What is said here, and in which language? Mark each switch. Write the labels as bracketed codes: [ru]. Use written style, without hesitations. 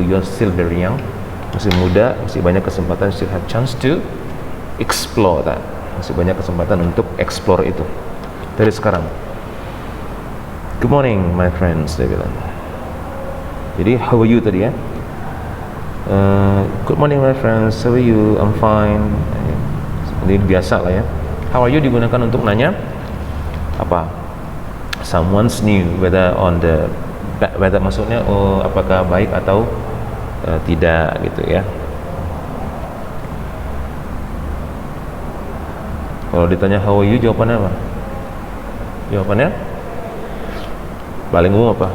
[en] You are still very young, [id] masih muda, masih banyak kesempatan, [en] still have chance to explore that. [id] Masih banyak kesempatan untuk explore itu dari sekarang. [en] Good morning my friends, [id] dia bilang. [en] Jadi how are you tadi ya, good morning my friends, how are you, I'm fine. [id] Ini biasa lah ya, [en] How are you [id] digunakan untuk nanya apa? [en] Someone's new, whether [id] maksudnya apakah baik atau tidak gitu ya. Kalau ditanya [en] how are you, [id] jawabannya apa? Jawabannya paling umum apa?